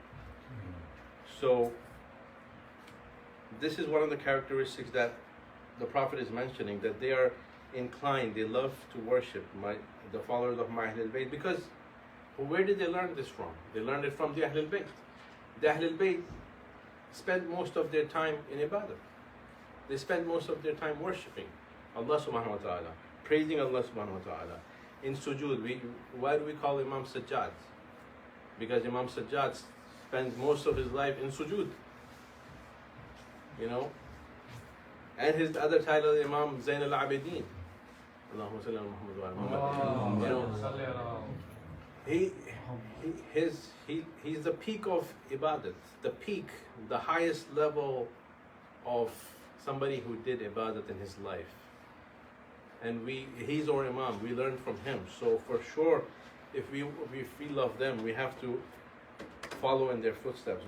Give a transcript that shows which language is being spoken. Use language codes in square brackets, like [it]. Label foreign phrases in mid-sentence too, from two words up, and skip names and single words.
[en] So this is one of the characteristics that the Prophet is mentioning that they are inclined, they love to worship the followers of my Ahlul Bayt, because where did they learn this from? They learned it from the Ahlul Bayt. The Ahlul Bayt spend most of their time in ibadah. They spend most of their time worshipping Allah [ar] سبحانه وتعالى, [en] praising Allah [ar] سبحانه وتعالى. [en] In sujood, why do we call Imam Sajjad? Because Imam Sajjad spends most of his life in sujood. You know? And his other title, Imam Zainab al-Abidin. [ar] اللهم صل على محمد وعلى محمد. [en] You know, he's the peak of ibadat, the peak, the highest level of somebody who did ibadat in his life. And he's our Imam, we learn from him. So for sure, if we love them, we have to follow in their footsteps.